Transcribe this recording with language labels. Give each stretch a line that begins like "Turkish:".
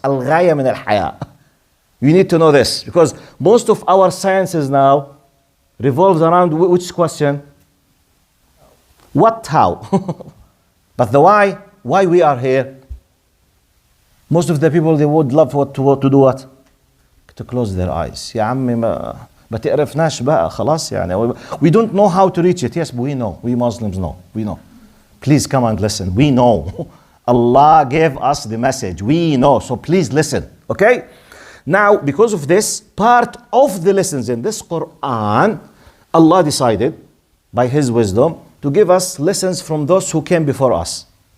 Arabic: Al-ghaya min al-haya.
English: You need to know this, because most of our sciences now revolves around which question? What, how? But the why we are here, most of the people, they would love to do what? To close their eyes.
Arabic: يا عمي ما تقرفناش بقى خلاص يعني.
English: We don't know how to reach it. Yes, we know. We Muslims know. We know. Please come and listen. We know. Allah gave us the message. We know. So please listen. Okay? Now, because of this, part of the lessons in this Quran, Allah decided by His wisdom to give us lessons from those who came before us.